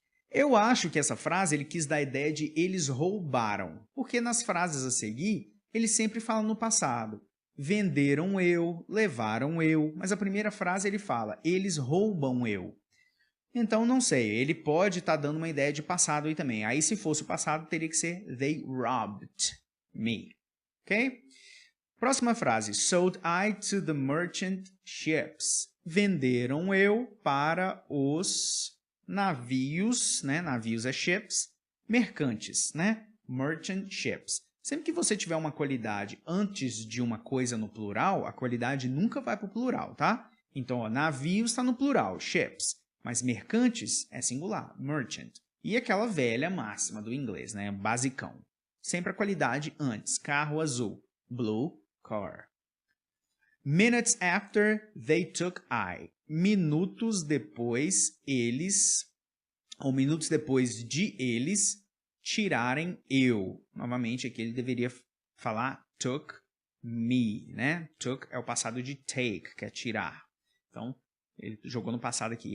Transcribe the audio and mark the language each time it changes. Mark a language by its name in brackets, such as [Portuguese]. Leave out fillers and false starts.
[Portuguese] Eu acho que essa frase ele quis dar a ideia de eles roubaram, porque nas frases a seguir, ele sempre fala no passado. Venderam eu, levaram eu, mas a primeira frase ele fala, eles roubam eu. Então, não sei, ele pode estar dando uma ideia de passado aí também. Aí, se fosse o passado, teria que ser they robbed me. Ok? Próxima frase, [English] sold I to the merchant ships. [Portuguese] Venderam eu para os navios, né? Navios é ships, mercantes, né? Merchant ships. Sempre que você tiver uma qualidade antes de uma coisa no plural, a qualidade nunca vai para o plural, tá? Então, ó, navios está no plural, ships. Mas mercantes é singular, merchant. E aquela velha máxima do inglês, né? Basicão. Sempre a qualidade antes. Carro azul, blue car. [English] Minutes after they took I. [Portuguese] Minutos depois minutos depois de eles tirarem eu. Novamente aqui ele deveria falar [English] took me, [Portuguese] né? Took é o passado de take, que é tirar. Então, ele jogou no passado aqui.